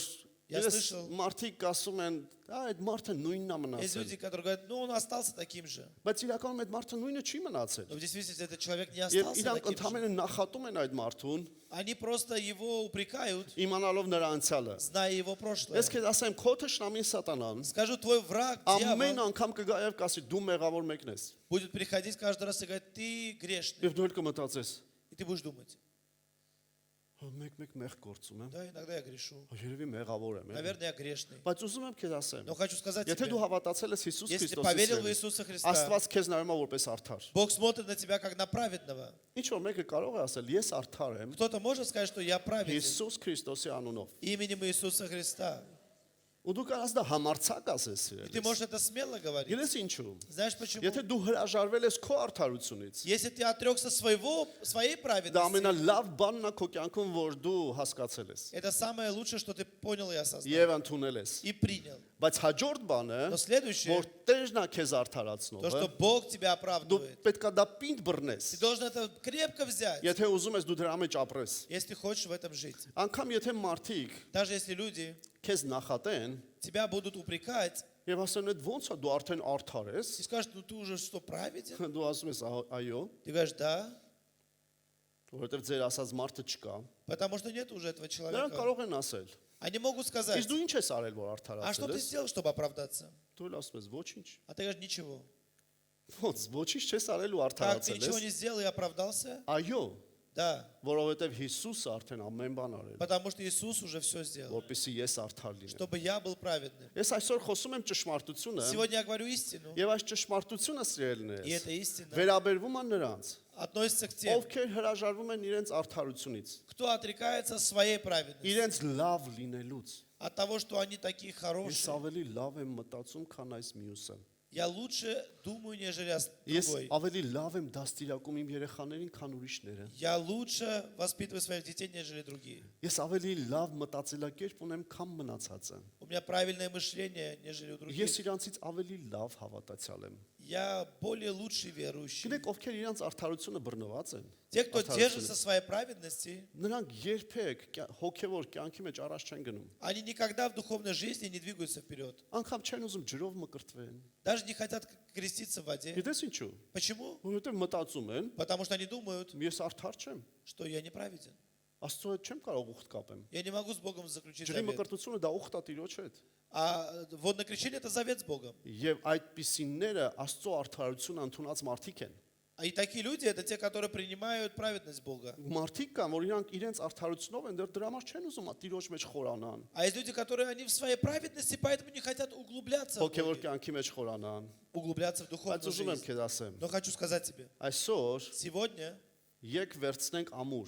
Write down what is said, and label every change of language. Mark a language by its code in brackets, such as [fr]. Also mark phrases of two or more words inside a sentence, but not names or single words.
[ru] Я [hy] ես [ru] слышал. [hy] մարդիկ ասում են, այդ մարդը նույնն է [ru] есть [hy] մնացել։ [ru] люди, которые говорят, ну он остался таким же. [hy] Բայց իրականում այդ մարդը նույնը չի մնացել։ [ru] Но в действительности этот человек не [hy] Եվ [ru] остался [hy] իրանք [ru] таким же. [hy] ընդհանրապես նախատում են այդ մարդուն, [ru] Они просто его упрекают, [hy] իմանալով նրա անցյալը։ [ru] зная его прошлое. [hy] Ես քեզ ասեմ, քո թշնամին սատանան [ru] Скажу, твой враг, [hy] ամեն [ru] дьявол, [hy] անգամ կգա եւ կասի դու մեղավոր մեկն ես։ [ru] будет приходить каждый раз и говорить, ты грешный. [hy] Եվ դու էլ կմտածես, [ru] И ты будешь думать, [hy] մեկ մեղ գործում եմ, [ru] да, иногда я грешу. [hy] երևի մեղավոր եմ։ [ru] Наверное, я грешный. [hy] Բայց ուզում եմ քեզ ասեմ, [ru] Но хочу сказать [hy] եթե [ru] тебе, [hy] դու հավատացել ես Հիսուս [ru] если [hy] Քրիստոսի [ru] поверил в [hy] սերին, [ru] Иисуса Христа, [hy] Աստված քեզ նայում է որպես արդար։ [ru] Бог смотрит на тебя как на праведного. [hy] Ինչ որ մեկը կարող է ասել, ես արդար եմ [ru] Кто-то может сказать, что я праведен [hy] Հիսուս Քրիստոսի անունով։ [ru] именем Иисуса Христа. [hy] Ու դու կարաս դա համարցակ ասես [ru] И ты [hy] իրենց։ [ru] можешь это смело говорить. [hy] Գիտես ինչու։ [ru] Знаешь почему? [hy] Եթե դու հրաժարվել ես քո արդարությունից, [ru] Если ты отрекся своей [hy] դա [ru] праведности, [hy] ամենալավ բանն է քո կյանքում, որ դու հասկացել ես [ru] это самое лучшее, что ты понял и осознал. [hy] եւ ընդունել ես։ [ru] И принял. [hy] Բայց հաջորդ բանը, [ru] Но следующее, [hy] որ Տերն է քեզ [ru] то, [hy] արդարացնողը, [ru] что Бог тебя [hy] դու [ru] оправдывает. [hy] պետքա դա պինդ բռնես։ [ru] Ты должен это крепко взять, [hy] Եթե ուզում ես դու դրա մեջ ապրես։ [ru] если ты хочешь в этом жить. [hy] Անկամ եթե մարդիկ [ru] Даже если люди [hy] քեզ նախատեն [ru] тебя будут упрекать [hy] եւ ասեն, «Այդ ո՞նց է дու արդեն արդար ես»։ [ru] и скажут, ну ты уже что, праведен? [hy] Դու ասում ես, «Այո», [ru] Ты говоришь, да, [hy] որովհետեւ ձեր ասած մարդը չկա։ [ru] потому что нет уже этого [hy] Նրանք [ru] человека. [hy] կարող են ասել, [ru] Они могут сказать, [hy] «Իսկ դու ինչ ես արել, որ [ru] а что [hy] արդարացել [ru] ты [hy] ես»։ [ru] сделал, чтобы оправдаться? [hy] Դու էլ ասում ես, «Ոչինչ»։ [ru] А ты говоришь, ничего. [hy] Ոնց, ոչինչ չես արել ու [ru] Как ты [hy] արդարացել [ru] ничего [hy] ես։ [ru] не сделал и оправдался? [hy] Այո, [ru] Да, [hy] որովհետեւ Հիսուսը արդեն ամեն բան արել, [ru] потому что Иисус уже все сделал, [hy] որպեսզի ես արդար լինեմ։ [ru] чтобы я был праведным. [hy] Ես այսօր խոսում եմ ճշմարտությունը, [ru] Сегодня я говорю истину, [hy] եւ այս ճշմարտությունը սիրելն [ru] и [hy] է։ [ru] эта истина [hy] Վերաբերվում է նրանց, [ru] относится к тем, [hy] ովքեր հրաժարվում են իրենց արդարությունից, [ru] кто отрекается своей праведности, [hy] իրենց լավ լինելուց։ [ru] от того, что они такие [hy] Ես [ru] хорошие. [hy] ավելի լավ եմ մտածում, քան այս мյուսը։ [ru] Я лучше думаю, нежели [hy] Ես [ru] другой. [hy] ավելի լավ եմ դաստիարակում իմ երեխաներին, քան ուրիշները։ [ru] Я лучше воспитываю своих детей, нежели другие. [hy] Ես ավելի լավ մտածելակերպ ունեմ, քան մնացածը։ [ru] У меня правильное мышление, нежели у других. [hy] Ես իրանցից ավելի լավ հավատացյալ եմ։ [ru] Я более лучший верующий. [hy] Գիտեք, ովքեր իրանց արդարությունը բռնված են։ [ru] Те, кто [hy] Արդարությունը։ [ru] держится своей праведности, [hy] Նրանք երբեք հոգևոր կյանքի մեջ առաջ չեն գնում։ [ru] они никогда в духовной жизни не двигаются вперед. [hy] Անկամ չեն ուզում ջրով մկրտվեն։ [ru] Даже не хотят креститься в воде. [hy] Գիտես ինչու։ [ru] Почему? [hy] Որովհետև մտածում են, [ru] Потому что они думают, [hy] ես արդար չեմ։ [ru] что я неправеден. [hy] Աստծո հետ չեմ կարող ուխտ կապեմ։ [ru] Я не могу с Богом заключить [hy] Ջրի [ru] завет. [hy] մկրտությունը դա ուխտ է Տիրոջ հետ։ [ru] А водное крещение – это завет с Богом. [hy] Եվ այդպիսիները Աստծո արդարությունը ընդունած մարդիկ են։ [ru] И такие люди – это те, которые принимают праведность Бога. [hy] Մարդիկ կան, որ իրանք իրենց արդարությունով են, դեռ դրա համար չեն ուզում Տիրոջ մեջ խորանան։ [ru] А есть люди, которые они в своей праведности, поэтому не хотят углубляться в [hy] Հոգևոր [ru] Боге, [hy] կյանքի մեջ խորանան։ [ru] углубляться в [hy] Բայց [ru] духовную [hy] ուզում եմ [ru] жизнь. [hy] քեզ ասեմ, [ru] Но хочу сказать тебе, [hy] այսօր [ru] сегодня [hy] եկ վերցնենք ամուր